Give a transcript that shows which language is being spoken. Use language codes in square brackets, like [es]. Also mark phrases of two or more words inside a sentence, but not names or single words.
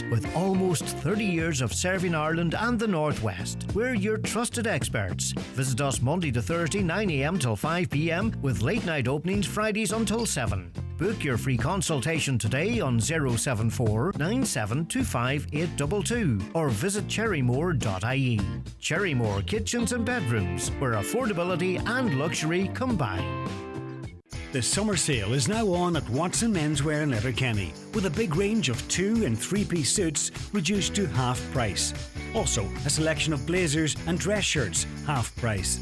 [en] With almost 30 years of serving Ireland and the Northwest, we're your trusted experts. Visit us Monday to Thursday 9 a.m. till 5 p.m. with late night openings Fridays until 7. Book your free consultation today on 074 9725 822 or visit cherrymore.ie. Cherrymore Kitchens and Bedrooms, where affordability and luxury combine. The summer sale is now on at Watson Menswear in Letterkenny, with a big range of 2- and 3-piece suits reduced to half price. Also, a selection of blazers and dress shirts, half price.